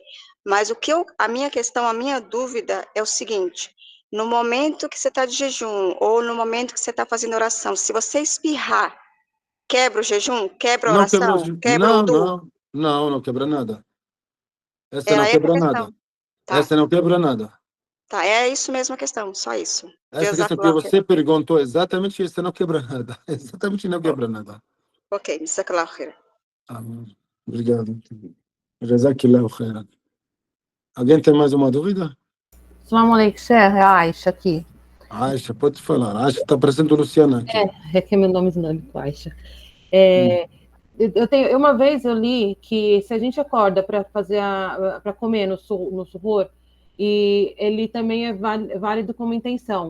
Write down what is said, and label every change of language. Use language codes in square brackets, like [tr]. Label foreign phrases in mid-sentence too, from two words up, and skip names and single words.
[pt] Mas a minha questão, a minha dúvida é o seguinte: no momento que você está de jejum, ou no momento que você está fazendo oração, se você espirrar, quebra o jejum? Quebra a Não quebra, oração? Quebra o udu? não quebra nada. Essa Era não essa a quebra questão. nada. Tá, Essa não quebra nada. tá. É isso mesmo a questão, só isso. Essa questão que [ar] جزاك الله خير. [pt] você perguntou exatamente, essa não quebra nada. Exatamente não quebra nada. [ar] Ok, جزاك الله خير. Obrigado. جزاك الله خيرا. [pt] Alguém tem mais uma dúvida? [ar] السلام عليكم, Sheikh, [pt] é a Aisha aqui. Aisha, pode falar. Aisha está parecendo Luciana aqui. É que é meu nome islâmico, Aisha. Uma vez eu li que se a gente acorda para fazer para comer no suhoor, e ele também é válido como intenção.